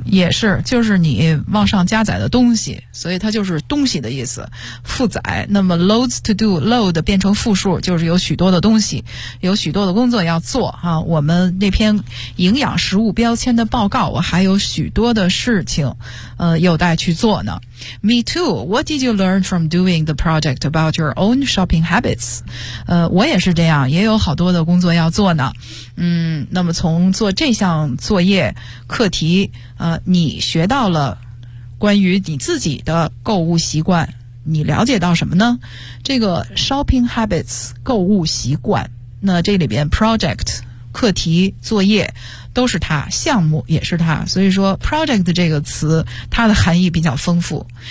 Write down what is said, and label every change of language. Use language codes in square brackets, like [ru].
[zh] 也是，就是你往上加载的东西，所以它就是东西的意思，负载。那么 [en] loads to do， [zh] load 变成复数，就是有许多的东西，有许多的工作要做啊。我们那篇营养食物标签的报告，我还有许多的事情有待去做呢。 [en] Me too. What did you learn from doing the project about your own shopping habits? [zh] 我也是这样，也有好多的工作要做呢。嗯，那么从做这项作业课题，你学到了关于你自己的购物习惯，你了解到什么呢？这个 shopping habits 购物习惯，那这里边 project 课题作业都是它，项目也是它，所以说 project 这个词它的含义比较丰富。